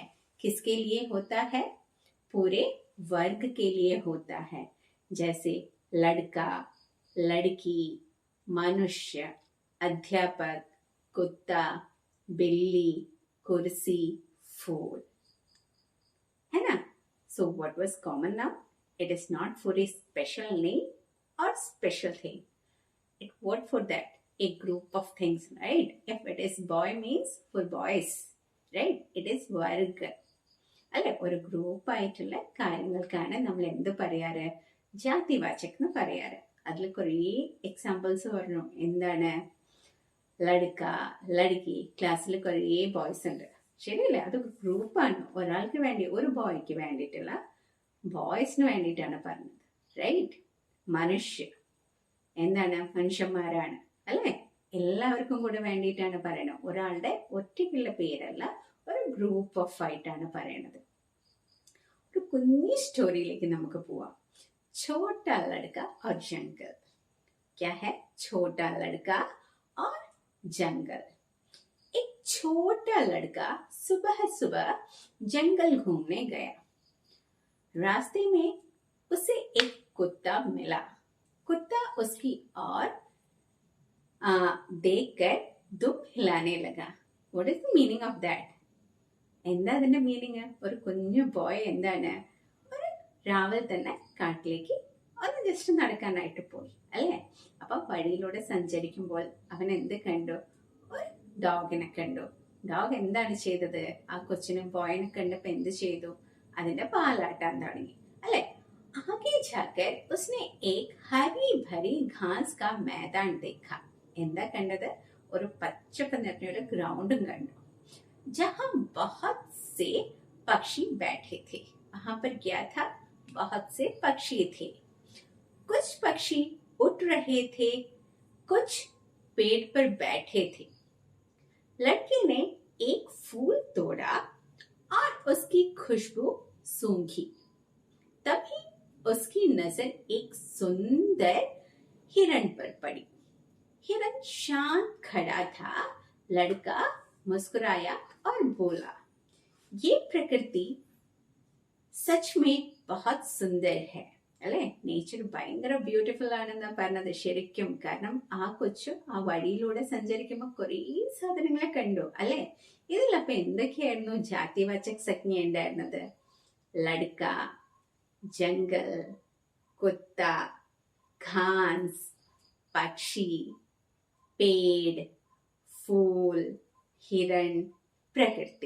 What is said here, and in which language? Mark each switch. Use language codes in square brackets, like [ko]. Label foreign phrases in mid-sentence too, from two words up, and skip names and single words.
[hi] किसके लिए होता है? पूरे वर्ग के लिए होता है. जैसे लड़का, लड़की, मनुष्य, अध्यापक, कुत्ता, बिल्ली, कुर्सी, फूल, है ना. [en] So what was common now? It is not for a special name or special thing. It what for that? A group of things, right? If it is boy means for boys, right? It is varg. [ml] അല്ലെ, ഒരു ഗ്രൂപ്പ് ആയിട്ടുള്ള കാര്യങ്ങൾക്കാണ് നമ്മൾ എന്ത് പറയാറ്? ജാതിവാചക് എന്ന് പറയാറ്. അതിൽ കുറേ എക്സാമ്പിൾസ് പറഞ്ഞു. എന്താണ്? [hi] लड़का, लड़की, [ml] ക്ലാസ്സിൽ കുറേ ബോയ്സ് ഉണ്ട്, ശരിയല്ലേ? അത് ഗ്രൂപ്പാണ്. ഒരാൾക്ക് വേണ്ടി, ഒരു ബോയ്ക്ക് വേണ്ടിയിട്ടുള്ള, ബോയ്സിന് വേണ്ടിയിട്ടാണ് പറഞ്ഞത്, റൈറ്റ്? മനുഷ്യ എന്താണ്? മനുഷ്യന്മാരാണ് അല്ലെ. എല്ലാവർക്കും കൂടെ വേണ്ടിയിട്ടാണ് പറയണത്. ഒരാളുടെ ഒറ്റയ്ക്കുള്ള പേരല്ല, ഒരു [en] group of [ml] ആയിട്ടാണ് പറയണത്. ഒരു കുഞ്ഞി സ്റ്റോറിയിലേക്ക് നമുക്ക് പോവാം. [hi] छोटा लड़का और जंगल. क्या है? छोटा लड़का और जंगल. एक छोटा लड़का सुबह सुबह जंगल घूमने गया. रास्ते में उसे एक कुत्ता मिला. कुत्ता उसकी ओर देखकर दुम हिलाने लगा. [en] What is the meaning of that? [ml] എന്താ അതിന്റെ മീനിങ്? ഒരു കുഞ്ഞു ബോയ് എന്താണ്, ഒരു രാവിലെ തന്നെ കാട്ടിലേക്ക് ഒന്ന് ജസ്റ്റ് നടക്കാനായിട്ട് പോയി അല്ലേ. അപ്പൊ വഴിയിലൂടെ സഞ്ചരിക്കുമ്പോൾ അവൻ എന്ത് കണ്ടു? ഒരു ഡോഗിനെ കണ്ടു. ഡോഗ് എന്താണ് ചെയ്തത്? ആ കൊച്ചിനും ബോയിനെ കണ്ടപ്പോ എന്ത് ചെയ്തു? അതിന്റെ പാലാട്ടാൻ തുടങ്ങി അല്ലെ. [hi] आगे जाकर उसने एक हरी भरी घास का [ml] मैदान देखा. എന്താ കണ്ടത്? ഒരു പച്ചപ്പ് നിറഞ്ഞൊരു ഗ്രൗണ്ടും കണ്ടു. [hi] जहां बहुत से पक्षी बैठे थे. वहां पर क्या था? बहुत से पक्षी थे. कुछ पक्षी उड़ रहे थे, कुछ पेड़ पर बैठे थे. लड़के ने एक फूल तोड़ा और उसकी खुशबू सूंघी. तभी उसकी नजर एक सुंदर हिरण पर पड़ी. हिरण शांत खड़ा था. लड़का मुस्कुराया और बोला, ये प्रकृति सच में बहुत सुंदर है. [ml] അല്ലെ, നേച്ചർ ഭയങ്കര ബ്യൂട്ടിഫുൾ ആണെന്ന് പറഞ്ഞത് ശരിക്കും. കാരണം ആ കൊച്ചു ആ വഴിയിലൂടെ സഞ്ചരിക്കുമ്പോ കുറേ സാധനങ്ങളെ കണ്ടു അല്ലെ. ഇതിലപ്പൊ എന്തൊക്കെയായിരുന്നു [hi] जातिवाचक संज्ञा [ml] ഉണ്ടായിരുന്നത്? [hi] लड़का, जंगल, कुत्ता, घास, पक्षी, पेड़, फूल, हिरण, प्रकृति.